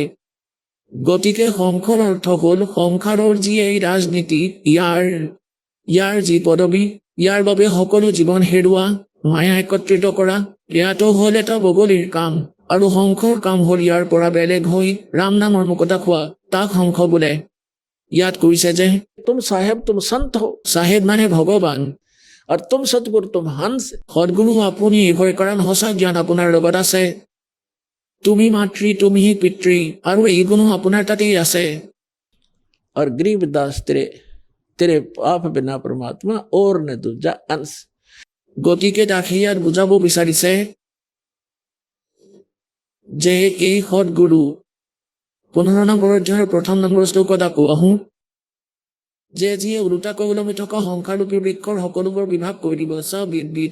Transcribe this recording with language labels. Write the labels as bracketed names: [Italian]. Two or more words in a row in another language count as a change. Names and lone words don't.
[Assamese] গতিকে হংসৰ অৰ্থ হ'ল সংসাৰৰ যি এই ৰাজনীতি, ইয়াৰ যি পদবী, ইয়াৰ বাবে সকলো জীৱন হেৰুওৱা, মায়া একত্ৰিত কৰা, ইয়াতো হ'ল এটা বগলীৰ কাম। আৰু হংসৰ কাম হ'ল ইয়াৰ পৰা বেলেগ হৈ ৰাম নামৰ মুকুতা খোৱা, তাক হংস বোলে। ইয়াত কৈছে যে [Hindi] तुम साहेब तुम संत हो, [Assamese] চাহেব মানে ভগৱান, [Hindi] और तुम सतगुर तुम हंस। [Assamese] সদগুৰু আপুনি হয়, কাৰণ সঁচা জ্ঞান আপোনাৰ লগত আছে। তুমি মাতৃ, তুমি পিতৃ, আৰু এই গুণো আপোনাৰ তাতেই আছে। [Hindi] और गरीबदास तेरे तेरे आप बिना परमात्मा और न दूजा अंश। [Assamese] গতিকে তাকে ইয়াত বুজাব বিচাৰিছে যে এই সদগুৰু 15 নম্বৰ অধ্যায়ৰ 1ম নম্বৰ শ্লোকত আকৌ আহোঁ, যে যিয়ে ওলোটাকৈ ওলমি থকা সংসাৰৰূপী বৃক্ষৰ সকলোবোৰ বিভাগ কৰি দিব বিদ।